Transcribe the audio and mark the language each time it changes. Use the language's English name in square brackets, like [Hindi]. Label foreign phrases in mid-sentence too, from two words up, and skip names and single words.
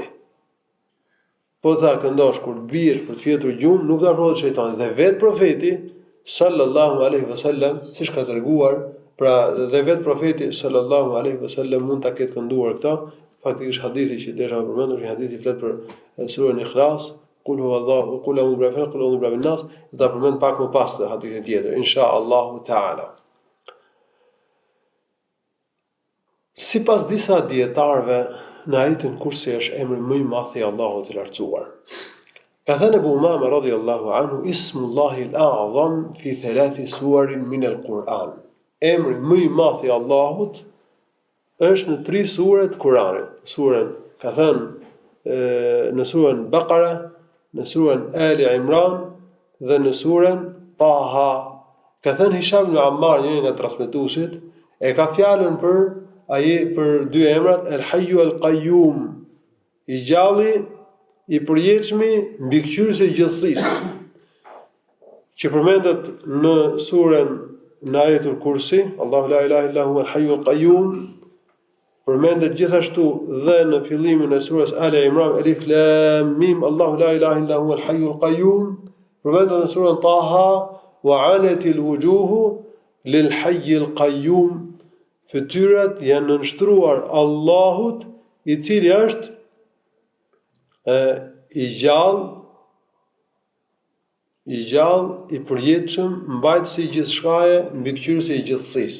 [Albanian] Po ta këndosh kur biesh për të fjetur gjumë, nuk të afrohet shejtani. Dhe vetë profeti [Arabic] صلى الله عليه وسلم, [Albanian] siç ka treguar, pra dhe vetë profeti [Arabic] صلى الله عليه وسلم [Albanian] mund ta ketë kënduar këtë. Faktikisht hadithi që desha përmendur është një hadith i flet për surën Ikhlas, [Arabic] قل هو الله, قل أعوذ برب الفلق, قل أعوذ برب الناس, [Albanian] do ta përmend pak më pas të hadithin tjetër, [Arabic] إن شاء الله تعالى. [Albanian] Sipas disa dietarëve, në ajetin kursi është emri më i madh i Allahut të lartësuar. Ka thënë Abu Umama [Arabic] رضي الله عنه, اسم الله الأعظم في ثلاث سور من القرآن. [Albanian] Emri më i madh i Allahut është në 3 sure të Kuranit. Surën, ka thënë në surën Baqara, në surën Ali Imran dhe në surën Taha. Ka thënë Hisham ibn Ammar, një nga transmetuesit, e ka fjalën për 2 emrat, [Arabic] الحي القيوم, [Albanian] i gjalli, i përjetshmi, mbikëqyrësi i gjithësisë, që përmendet në surën në ajetul Kursi, [Arabic] الله لا إله إلا هو الحي القيوم, [Albanian] përmendet gjithashtu dhe në fillimin e surës Ali Imran, [Arabic] الم, الله لا إله إلا هو الحي القيوم, [Albanian] përmendet në surën Taha, [Arabic] وعنت الوجوه للحي القيوم. [Albanian] Fytyrat janë nënshtruar Allahut, i cili është i gjallë, i përjetshëm, mbajtësi i gjithçkaje, mbikëqyrësi i gjithësisë.